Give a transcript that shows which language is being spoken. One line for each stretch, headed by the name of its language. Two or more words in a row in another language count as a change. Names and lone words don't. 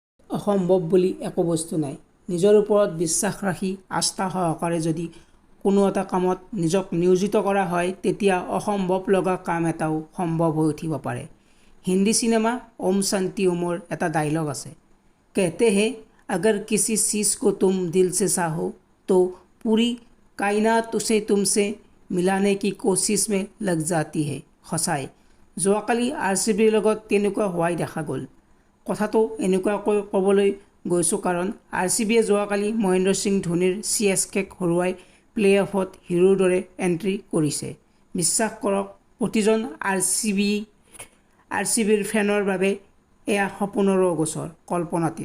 Assamese: অসম্ভৱ বুলি একো বস্তু নাই। নিজৰ ওপৰত বিশ্বাস ৰাখি আস্থা সহকাৰে যদি কোনো এটা কামত নিজক নিয়োজিত কৰা হয় তেতিয়া অসম্ভৱ লগা কাম এটাও সম্ভৱ হৈ উঠিব পাৰে। হিন্দী চিনেমা ওম শান্তি ওমৰ এটা ডায়লগ আছে,
Hindi: कहते हैं अगर किसी चीज़ को तुम दिल से चाहो तो पूरी कायनात उसे तुमसे मिलाने की कोशिश में लग जाती है।
Assamese: সঁচাই যোৱাকালি RCBৰ লগত তেনেকুৱা হোৱাই দেখা গ'ল। কথাটো এনেকুৱাকৈ ক'বলৈ গৈছোঁ কাৰণ RCBয়ে যোৱাকালি মহেন্দ্ৰ সিং ধোনীৰ CSKক হৰুৱাই প্লে অফত হিৰোৰ দৰে এণ্ট্ৰি কৰিছে। বিশ্বাস কৰক প্ৰতিজন RCBৰ ফেনৰ বাবে এয়া সপোনৰো গোচৰ, কল্পনাতীত।